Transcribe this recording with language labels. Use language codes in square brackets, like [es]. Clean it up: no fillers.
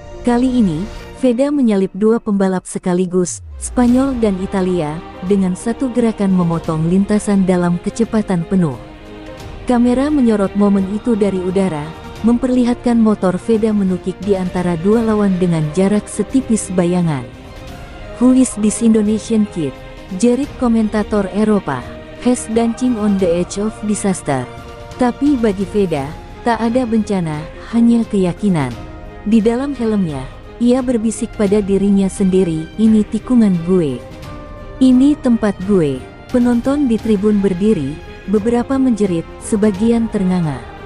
[id] Kali ini, Veda menyalip dua pembalap sekaligus, Spanyol dan Italia, dengan satu gerakan memotong lintasan dalam kecepatan penuh. Kamera menyorot momen itu dari udara, memperlihatkan motor Veda menukik di antara dua lawan dengan jarak setipis bayangan. [en] "Who is this Indonesian kid?" jerit komentator Eropa. "He's dancing on the edge of disaster." [id] Tapi bagi Veda, tak ada bencana, hanya keyakinan. Di dalam helmnya, ia berbisik pada dirinya sendiri, "Ini tikungan gue. Ini tempat gue." Penonton di tribun berdiri, beberapa menjerit, sebagian ternganga.